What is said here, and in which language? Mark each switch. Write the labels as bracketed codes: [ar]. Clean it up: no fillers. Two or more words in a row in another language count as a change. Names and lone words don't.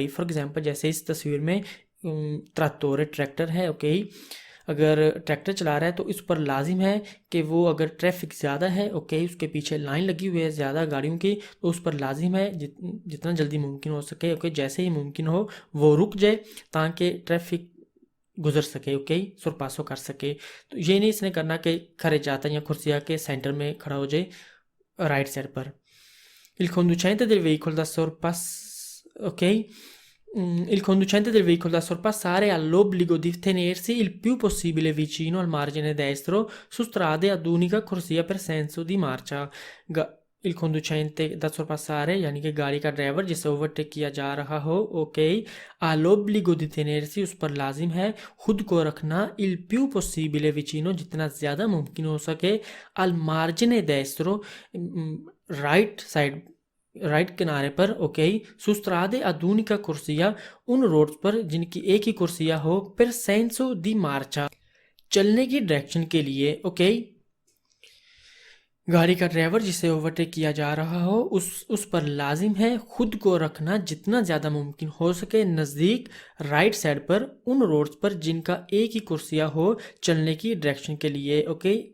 [en] for example [hi] जैसे इस तस्वीर में ट्रैक्टर ट्रैक्टर है, ओके, अगर ट्रैक्टर चला रहा है तो इस पर लाजिम है कि वो अगर ट्रैफिक ज़्यादा है, ओके, उसके पीछे लाइन लगी हुई है ज़्यादा गाड़ियों की, तो उस पर लाजिम है जितना जल्दी मुमकिन हो सके, ओके, जैसे ही मुमकिन हो वो रुक जाए ताकि ट्रैफिक गुजर सके, ओके, सुरपासो कर सके। तो ये नहीं इसने करना कि खड़े जाता या कुर्सिया के सेंटर में खड़ा हो जाए [en] right side [hi] पर। [it] Il conducente del veicolo da ok? Il conducente del veicolo da sorpassare ha l'obbligo di tenersi il più possibile vicino al margine destro su strade ad unica corsia per senso di marcia। il conducente da sorpassare [hi] यानी कि गाड़ी का ड्राइवर जिसे ओवरटेक किया जा रहा हो, ओके, [it] ha l'obbligo di tenersi, [hi] उस पर लाजिम है खुद को रखना, [it] il più possibile vicino, [hi] जितना ज़्यादा मुमकिन हो सके, [it] al margine destro, [en] right side [hi] राइट किनारे पर, ओके, [it] su strade ad unica corsia, [hi] उन रोड्स पर जिनकी एक ही कुर्सिया हो, पर [it] senso di marcia, [hi] चलने की डायरेक्शन के लिए, ओके, गाड़ी का ड्राइवर जिसे ओवरटेक किया जा रहा हो उस पर लाजिम है खुद को रखना जितना ज़्यादा मुमकिन हो सके नज़दीक [en] right side [hi] पर उन रोड्स पर जिनका एक ही कुर्सिया हो चलने की डायरेक्शन के लिए, ओके।